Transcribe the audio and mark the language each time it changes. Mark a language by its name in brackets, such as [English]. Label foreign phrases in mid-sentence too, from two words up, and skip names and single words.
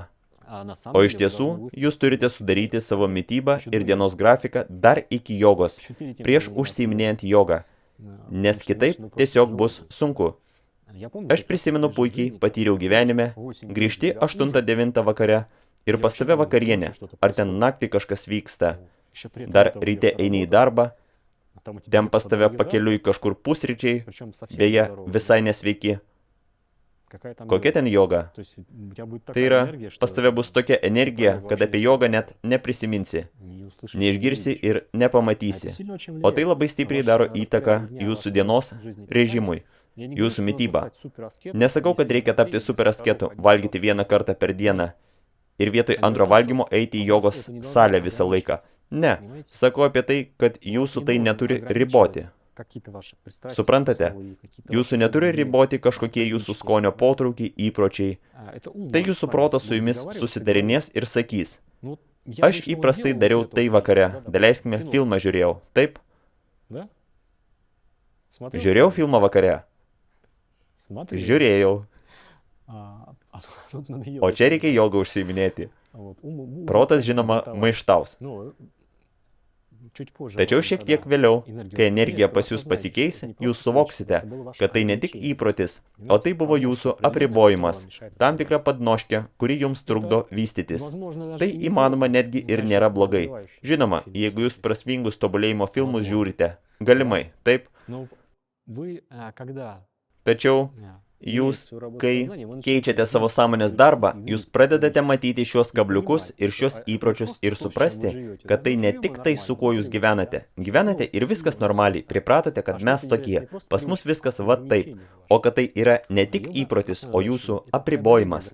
[Lithuanian] O iš tiesų, jūs turite sudaryti savo mitybą ir dienos grafiką dar iki jogos, prieš užsiiminėjant jogą, nes kitaip tiesiog bus sunku. Aš prisimenu puikiai, patyriau gyvenime, grįžti 8-9 vakare ir pas tave vakarienė, ar ten naktį kažkas vyksta. [Russian] Еще при этом [Lithuanian] dar [Russian] это [Lithuanian] ryte [Russian] уехать [Lithuanian] eini į [Russian] работать, [Lithuanian] darbą, [Russian] а там у тебя [Lithuanian] ten [Russian] где-то [Lithuanian] pas [Russian] по [Lithuanian] tave [Russian] дороге [Lithuanian] pakeliui [Russian] завтрак, [Lithuanian] kažkur pusryčiai, [Russian] причем совсем [Lithuanian] beje, [Russian] нездоровый. [Lithuanian] visai nesveiki. [Russian] Какая там [Lithuanian] Kokia [Russian] йога? [Lithuanian] ten joga? [Russian] То есть у тебя будет [Lithuanian] Tai [Russian] такая [Lithuanian] yra, [Russian] энергия, [Lithuanian] pas tave bus tokia energija, kad apie jogą net neprisiminsi, [Russian] не услышишь, [Lithuanian] neišgirsi [Russian] не увидишь. [Lithuanian] ir [Russian] А это [Lithuanian] nepamatysi. [Russian] сильно очень [Lithuanian] O tai [Russian] влияет [Lithuanian] labai [Russian] на [Lithuanian] stipriai [Russian] ваше [Lithuanian] daro [Russian] распорядок [Lithuanian] įtaką [Russian] дня, [Lithuanian] jūsų [Russian] ваш [Lithuanian] dienos [Russian] образ жизни. [Lithuanian] režimui, [Russian] Я не говорю, [Lithuanian] jūsų [Russian] что нужно [Lithuanian] mitybą. [Russian] стать супераскетом, [Lithuanian] Nesakau, kad [Russian] если [Lithuanian] reikia [Russian] в [Lithuanian] tapti [Russian] день [Lithuanian] super [Russian] 10 [Lithuanian] asketu, [Russian] раз [Lithuanian] valgyti vieną kartą per dieną ir vietoj [Russian] Я говорю [Lithuanian] antro [Russian] о том, [Lithuanian] valgymo [Russian] что [Lithuanian] eiti į [Russian] просто [Lithuanian] jogos [Russian] это не должно [Lithuanian] salę visą laiką. [Russian] ограничивать, [Lithuanian] Ne, [Russian] понимаете? [Lithuanian] sakau apie tai, kad [Russian] Не [Lithuanian] jūsų tai [Russian] должен [Lithuanian] neturi [Russian] ограничивать [Lithuanian] riboti. [Russian] какие-то ваши пристрастия [Lithuanian] Suprantate, [Russian] вкусовые, какие-то [Lithuanian] jūsų [Russian] ваши [Lithuanian] neturi [Russian] другие [Lithuanian] riboti kažkokie jūsų [Russian] привычки. [Lithuanian] skonio potraukiai, įpročiai. [Russian] Это ум [Lithuanian] Tai [Russian] ваш с [Lithuanian] jūsų [Russian] вами [Lithuanian] protas su [Russian] будет [Lithuanian] jumis [Russian] договариваться и [Lithuanian] susitarinės ir sakys, [Russian] Ну, вот я [Lithuanian] aš [Russian] обычно вот [Lithuanian] įprastai [Russian] делал [Lithuanian] dariau [Russian] вот это [Lithuanian] tai [Russian] вот [Lithuanian] vakare, [Russian] вещи, да, [Lithuanian] daleiskime [Russian] допустим, [Lithuanian] filmą [Russian] кино [Lithuanian] žiūrėjau. Taip, [Russian] Да? Смотрел [Lithuanian] žiūrėjau [Russian] фильм? [Lithuanian] filmą vakare. [Russian] Смотрел. [Lithuanian] Žiūrėjau. [Russian] А тут надо [Lithuanian] O [Russian] йогой [Lithuanian] čia reikia [Russian] заниматься. [Lithuanian] jogą užsiiminėti. [Russian] Вот, ум [Lithuanian] Protas, [Russian] тоже [Lithuanian] žinoma, [Russian] бунтовал. [Lithuanian] maištaus. [Russian] Ну, чуть позже об [Lithuanian] Tačiau [Russian] этом, [Lithuanian] šiek [Russian] когда [Lithuanian] tiek vėliau, [Russian] энергия [Lithuanian] kai energija [Russian] успокоится, [Lithuanian] pas [Russian] вы [Lithuanian] jūs [Russian] осознаете, что [Lithuanian] pasikeis, [Russian] это не [Lithuanian] jūs [Russian] просто привычка, [Lithuanian] suvoksite, [Russian] это было ваше [Lithuanian] kad tai ne tik [Russian] ограничение. [Lithuanian] įprotis, o [Russian] Понимаете, [Lithuanian] tai buvo [Russian] подножка [Lithuanian] jūsų [Russian] определенная, которая [Lithuanian] apribojimas, [Russian] вам мешает [Lithuanian] tam tikra [Russian] развиваться. [Lithuanian] padnoškė, kuri jums trukdo vystytis. [Russian] Возможно, даже [Lithuanian] Tai [Russian] и не [Lithuanian] įmanoma [Russian] плохо, [Lithuanian] netgi ir [Russian] качественно [Lithuanian] nėra blogai. [Russian] развивающий [Lithuanian] Žinoma, [Russian] фильм [Lithuanian] jeigu jūs [Russian] смотрите. [Lithuanian] prasmingus tobulėjimo filmus [Russian] Возможно. [Lithuanian] žiūrite, galimai, taip, [Russian] Но вы, когда [Lithuanian] tačiau jūs, kai keičiate savo sąmonės darbą, jūs pradedate matyti šios kabliukus ir šios įpročius ir suprasti, kad tai ne tik tai, su kuo jūs gyvenate. Gyvenate ir viskas normaliai, pripratote, kad mes tokie, pas mus viskas va taip, o kad tai yra ne tik įprotis, o jūsų apribojimas.